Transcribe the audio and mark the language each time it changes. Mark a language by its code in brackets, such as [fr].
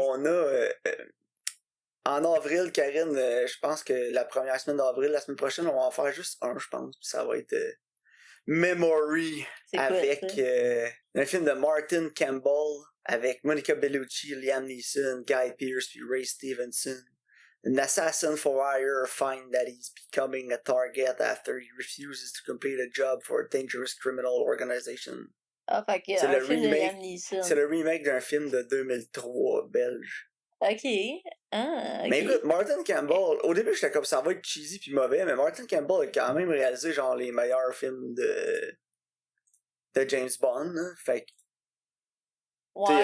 [fr] on a en avril, Karine, je pense que la première semaine d'avril, la semaine prochaine, on va en faire juste un, je pense. Puis ça va être Memory C'est quoi, ça? avec un film de Martin Campbell avec Monica Bellucci, Liam Neeson, Guy Pearce puis Ray Stevenson. [en] An assassin for hire finds that he's becoming a target after he refuses to complete a job for a dangerous criminal organization. [fr] Ah, fait que, C'est un le film de Liam remake. Neeson. C'est le remake d'un film de 2003 belge. Ok. Ah, Mais ok. écoute, Martin Campbell, au début j'étais comme ça va être cheesy puis mauvais, mais Martin Campbell a quand même réalisé genre les meilleurs films de James Bond, hein. Fait que, tu sais, il a